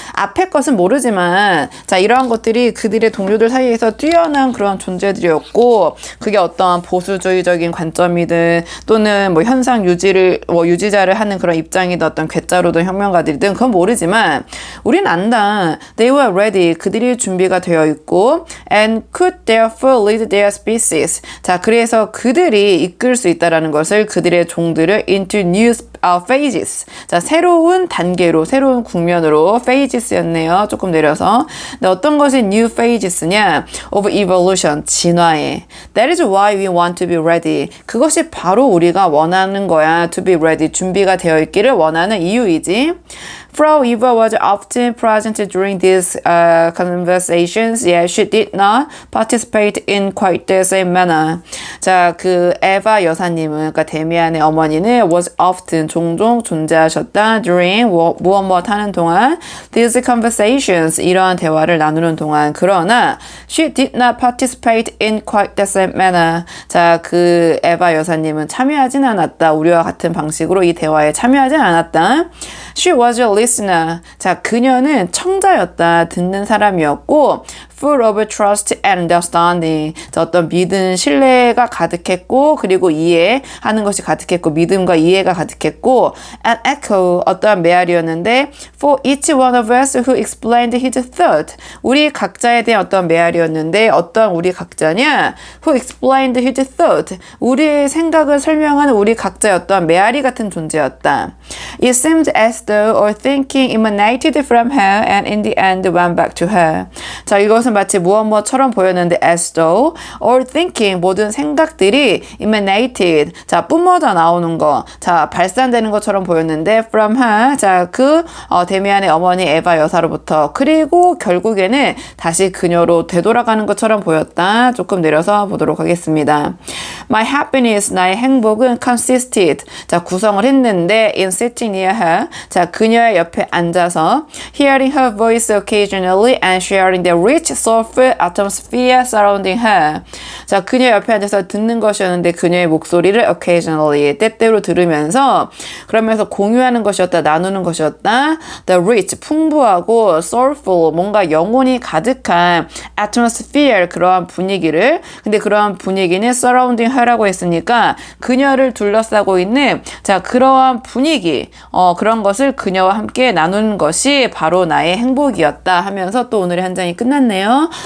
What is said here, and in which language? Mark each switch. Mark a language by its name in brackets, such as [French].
[Korean] 앞에 것은 모르지만, 자, 이러한 것들이 그들의 동료들 사이에서 뛰어난 그런 존재들이었고 그게 어떤 보수주의적인 관점이든 또는 뭐 현상 유지를 유지자를 하는 그런 입장이든 어떤 괴짜로든 혁명가들이든 그건 모르지만 우린 안다. [English] They were ready. [Korean] 그들이 준비가 되어 있고 [English] and could therefore lead their species. [Korean] 자, 그래서 그들이 이끌 수 있다라는 것을 그들의 종들을 [English] into new phases. [Korean] 자, 새로운 단계로 새로운 국면으로 phages였네요. 조금 내려서. 근데 어떤 것이 [English] new phase [Korean] stages냐? [English] of evolution, [Korean] 진화에. [English] That is why we want to be ready. [Korean] 그것이 바로 우리가 원하는 거야. [English] To be ready, [Korean] 준비가 되어 있기를 원하는 이유이지. [English] Frau Eva was often present during these conversations, yet she did not participate in quite the same manner. [Korean] 자, 그 에바 여사님은, 그러니까 데미안의 어머니는 [English] was often, [Korean] 종종 존재하셨다. during, 무엇 하는 동안, [English] these conversations, [Korean] 이러한 대화를 나누는 동안. 그러나, [English] she did not participate in quite the same manner. [Korean] 자, 그 에바 여사님은 참여하진 않았다. 우리와 같은 방식으로 이 대화에 참여하진 않았다. [English] She was a listener. [Korean] 자, 그녀는 청자였다. 듣는 사람이었고, [English] full of trust and understanding. [Korean] 자, 어떤 믿음, 신뢰가 가득했고, 그리고 이해하는 것이 가득했고, 믿음과 이해가 가득했고, [English] an echo, [Korean] 어떠한 메아리였는데, [English] for each one of us who explained his thought. [Korean] 우리 각자에 대한 어떤 메아리였는데, 어떤 우리 각자냐? [English] who explained his thought. [Korean] 우리의 생각을 설명하는 우리 각자의 어떤 메아리 같은 존재였다. [English] It seemed as though all thinking emanated from her and in the end went back to her. [Korean] 자, 이것은 마치 무엇처럼 보였는데 [English] as though all thinking, [Korean] 모든 생각들이 [English] emanated, [Korean] 자, 뿜어져 나오는 거, 자, 발산되는 것처럼 보였는데 [English] from her, [Korean] 자, 그 데미안의 어머니 에바 여사로부터, 그리고 결국에는 다시 그녀로 되돌아가는 것처럼 보였다. 조금 내려서 보도록 하겠습니다. [English] My happiness, [Korean] 나의 행복은 [English] consisted, [Korean] 자, 구성을 했는데 [English] in sitting near her, [Korean] 자, 그녀의 옆에 앉아서 [English] hearing her voice occasionally and sharing the rich, soulful atmosphere surrounding her. [Korean] 자, 그녀 옆에 앉아서 듣는 것이었는데 그녀의 목소리를 occasionally, 때때로 들으면서 그러면서 공유하는 것이었다, 나누는 것이었다. [English] The rich, [Korean] 풍부하고 [English] soulful, [Korean] 뭔가 영혼이 가득한 atmosphere, 그러한 분위기를, 근데 그러한 분위기는 [English] surrounding her [Korean] 라고 했으니까 그녀를 둘러싸고 있는, 자, 그러한 분위기, 그런 것을 그녀와 함께 나누는 것이 바로 나의 행복이었다 하면서 또 오늘의 한 장이 끝났네요.